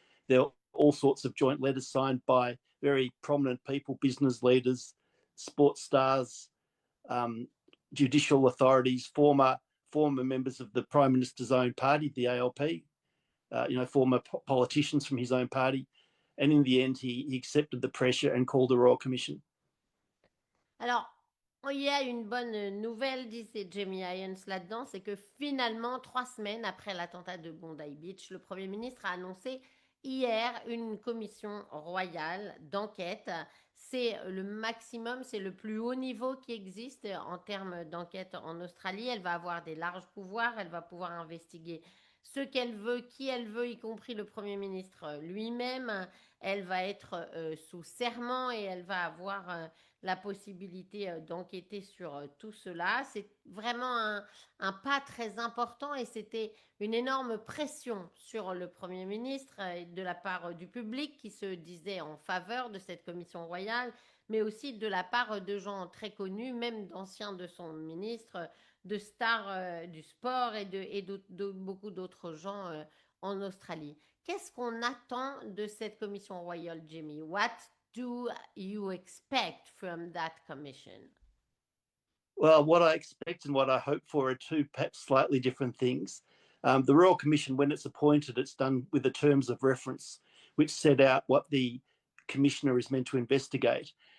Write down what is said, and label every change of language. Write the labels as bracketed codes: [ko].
[en] There were all sorts of joint letters signed by very prominent people, business leaders, sports stars, judicial authorities, former members of the Prime Minister's own party, the ALP, former politicians from his own party. And in the end, he accepted the pressure and called a royal commission. [fr] Alors, il y a une bonne nouvelle, disait Jamie Hyans là-dedans, c'est que finalement, 3 semaines après l'attentat de Bondi Beach, le Premier ministre a annoncé hier une commission royale d'enquête. C'est le maximum, c'est le plus haut niveau qui existe en termes d'enquête en Australie. Elle va avoir des larges pouvoirs, elle va pouvoir investiguer ce qu'elle veut, qui elle veut, y compris le Premier ministre lui-même. Elle va être sous serment et elle va avoir la possibilité d'enquêter sur tout cela. C'est vraiment un pas très important et c'était une énorme pression sur le Premier ministre de la part du public qui se disait en faveur de cette commission royale, mais aussi de la part de gens très connus, même d'anciens de son ministre, de stars du sport et de beaucoup d'autres gens en Australie. Qu'est-ce qu'on attend de cette commission royale, Jimmy? [en] What do you expect from that commission? Well, what I expect and what I hope for are two perhaps slightly different things. The Royal Commission, when it's appointed, it's done with the terms of reference, which set out what the Commissioner is meant to investigate.